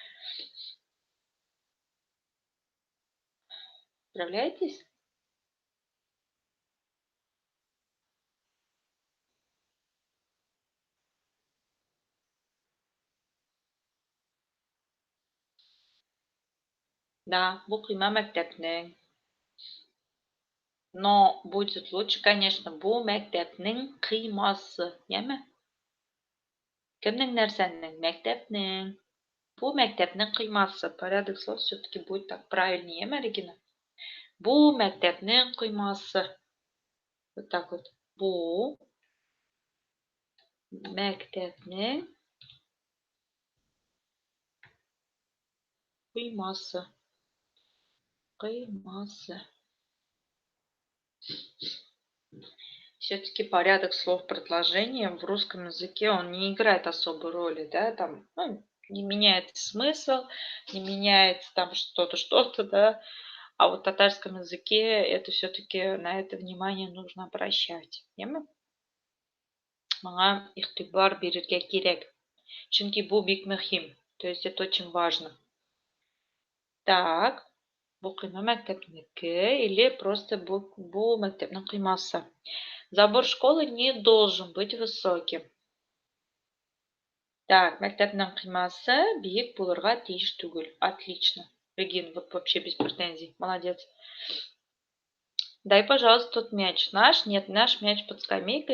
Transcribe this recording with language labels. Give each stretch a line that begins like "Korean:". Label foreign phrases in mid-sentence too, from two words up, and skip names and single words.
Russian: Справляетесь? Да,
Tatar: bu кыйма мәктәпнең.
Russian: Но будет лучше, конечно,
Tatar: bu мәктәпнең кыймасы. Яме? Кемнең нәрсәнең? Мәктәпнең. Бу мәктәпнең кыймасы.
Russian: Порядок слов все-таки будет так правильнее,
Tatar: яме, Регина? Бу мәктәпнең кыймасы. Вот так вот. Бу мәктәпнең кыймасы. Кыймасы.
Russian: Все-таки порядок слов предложения в русском языке, он не играет особой роли, да, там, не меняется смысл, не меняется там что-то, да, а вот в татарском языке это все-таки на это внимание нужно обращать.
Tatar: Яме? Маңа игътибар бирергә кирәк. Чөнки бу бик мөһим.
Russian: То есть это очень важно. Так,
Tatar: бу кыйма мәктәпнеке
Russian: или просто
Tatar: бу мәктәпнең кыймасы.
Russian: Забор школы не должен быть высоким. Так,
Tatar: мәктәпнең кыймасы биек булырга тиеш түгел.
Russian: Отлично. Регин, вот вообще без претензий. Молодец. Дай, пожалуйста, тот мяч. Наш? Нет, наш мяч под скамейкой.